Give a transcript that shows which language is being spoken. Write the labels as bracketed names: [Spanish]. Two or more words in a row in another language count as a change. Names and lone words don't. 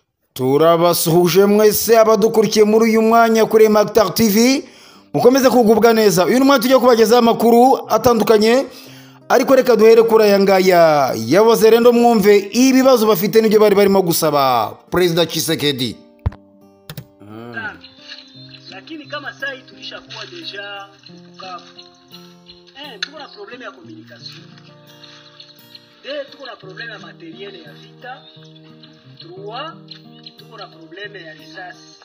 [Kinyarwanda] turabasuhuje mwese abadukurikiye muri uyu mwanya kuri Mactar TV, mukomeze kugubwa neza. Uyu mwanya tujya kubagezaho amakuru atandukanye, ariko reka duhere kuri aya ngaya yavuze rero mwumve ibibazo bafite n'ibyo bari barimo gusaba President Tshisekedi. [Swahili] Lakini kama sasa hii tulishakuwa deja Bukavu. Tuko na problème ya communication. Tuko na problème ya matériel ya vita. 3 tuko na problème ya risasi.